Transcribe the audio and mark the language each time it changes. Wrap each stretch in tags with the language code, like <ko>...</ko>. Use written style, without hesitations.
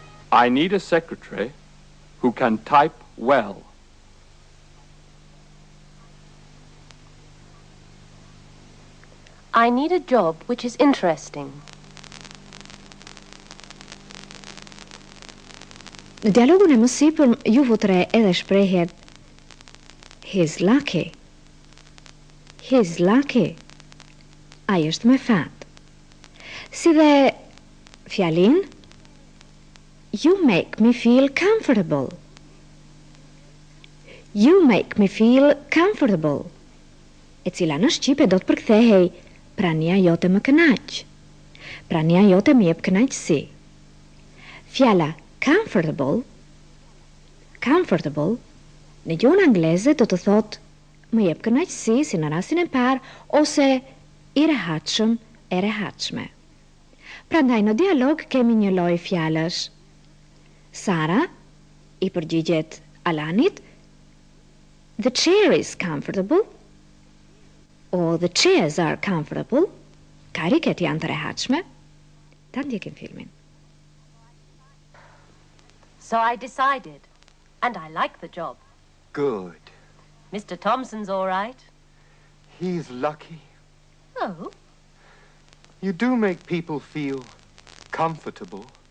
<en>I need a secretary who can type well. I need a job which is interesting.</en> <sq>Në dialogun e mësipër ju futre edhe shprehjet</sq> <en>he's lucky. He's lucky.</en> <sq>Ai është me fat. Si dhe fjalin</sq> <en>you make me feel comfortable. You make me feel comfortable.</en> <sq>E cila në shqipe do të përkthehej prania jote më kënaq. Prania jote më jep kënaqësi. Fjala comfortable në gjuhën angleze do të thotë më jep kënaqësi si në rastin e parë ose i rehatshëm e rehatshme. Prandaj në dialog kemi një lloj fjalësh. Sara i përgjigjet Alanit,</sq> <en>the chair is comfortable, or the chairs are comfortable.</en> <sq>Kariket janë të rehatshme. Ta ndjekim filmin.</sq> <en>So I decided, and I like the job. Good. Mr. Thompson's all right. He's lucky. Oh, You do make people feel comfortable.</en>